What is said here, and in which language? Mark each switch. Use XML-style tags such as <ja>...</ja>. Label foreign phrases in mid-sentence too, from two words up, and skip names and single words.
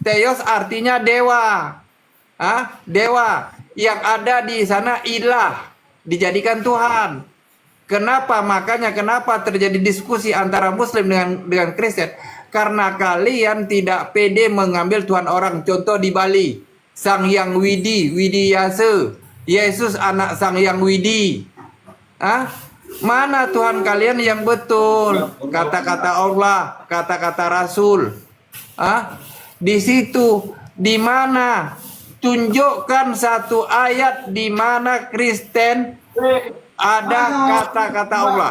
<id>Theos artinya dewa. Dewa. Yang ada di sana ilah. Dijadikan Tuhan. Kenapa? Makanya kenapa terjadi diskusi antara Muslim dengan Kristen? Karena kalian tidak pede mengambil Tuhan orang. Contoh di Bali. Sang Hyang Widi Yase. Yesus anak Sang Hyang Widi. Mana Tuhan kalian yang betul? Kata-kata Allah, kata-kata Rasul. Di situ, di mana? Tunjukkan satu ayat di mana Kristen ada kata-kata Allah.</id>